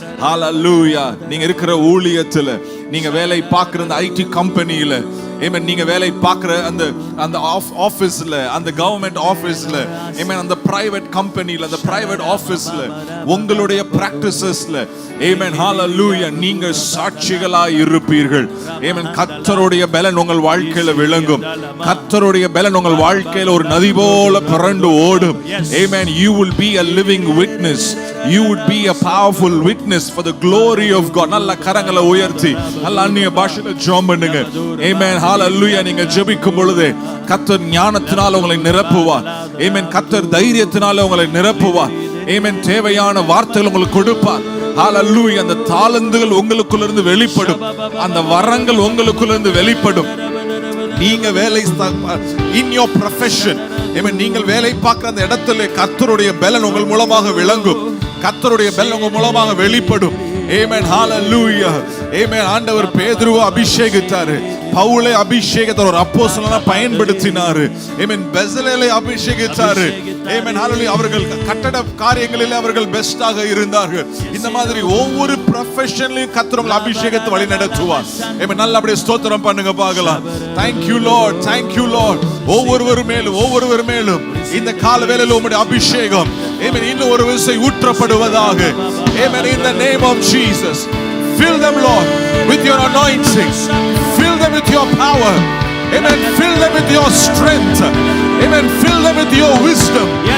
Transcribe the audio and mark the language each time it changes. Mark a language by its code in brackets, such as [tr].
[ta] ஹalleluya. நீங்க இருக்கிற ஊழியத்துல, நீங்க வேலை பார்க்கிற அந்த ஐடி கம்பெனியில, ஆமென், நீங்க வேலை பார்க்கிற அந்த ஆபீஸ்ல, அந்த கவர்மெண்ட் ஆபீஸ்ல, ஆமென், அந்த பிரைவேட் கம்பெனில, அந்த பிரைவேட் ஆபீஸ்ல, உங்களுடைய பிராக்டிசஸ்ல, ஆமென், ஹalleluya, நீங்க சாட்சிகளாய் இருப்பீர்கள். ஆமென். கர்த்தருடைய பலன் உங்கள் வாழ்க்கையில விளங்கும். கர்த்தருடைய பலன் உங்கள் வாழ்க்கையில ஒரு நதி போல புரண்டு ஓடும். ஆமென். [en] You will be a living witness. You would be a powerful witness for the glory of God. [ta] நல்ல கரங்களை உயர்த்தி நல்ல அந்நிய பாஷையில ஜெபம் பண்ணுங்க. ஆமென். ஹalleluya. நீங்க ஜெபிக்கும் பொழுது கர்த்தர் ஞானத்தினால உங்களை நிரப்புவார். ஆமென். கர்த்தர் தைரியத்தினால உங்களை நிரப்புவார். ஆமென். தேவையான வார்த்தைகள் உங்களுக்கு கொடுப்பார். ஹalleluya. அந்த தாளந்துகள் உங்களுக்குள்ள இருந்து வெளிப்படும். அந்த வரங்கள் உங்களுக்குள்ள இருந்து வெளிப்படும். நீங்க வேலை [en] in your profession, [ta] ஆமென், நீங்கள் வேலை பார்க்கிற அந்த இடத்துல கர்த்தருடைய பலன் உங்கள் மூலமாக விளங்கும். கர்த்தருடைய பலன் உங்கள் மூலமாக வெளிப்படும். ஆமென். ஹalleluya. ஆமென். ஆண்டவர் பேதுருவை அபிஷேகித்தாரு, பவுலை அபிஷேகத்தார், ஒரு அப்போஸ்தலனா பயன்படுத்தினாரு. ஆமென். பெசலேலை அபிஷேகித்தாரு. ஆமென். ஹalleluya. அவர்கள் கட்டட காரியங்களில் அவர்கள் பெஸ்டாக இருந்தார்கள். இந்த மாதிரி ஒவ்வொரு ப்ரொஃபஷன்லயும் கர்த்தர் உங்களை அபிஷேகத்தை வழி நடத்துவார். ஆமென். நல்ல அப்படியே ஸ்தோத்திரம் பண்ணுங்க பார்க்கலாம். [en] Thank you Lord. Thank you Lord. [ta] ஒவ்வொரு மேலும் இந்த கால வேளையில உம்முடைய அபிஷேகம், ஆமென், இன்னும் ஒரு விசை ஊற்றப்படுவதாக. [en] Amen. In the name of Jesus. Fill them, Lord, with your anointing. Fill them with your power. Amen. Fill them with your strength. Amen. Fill them with your wisdom.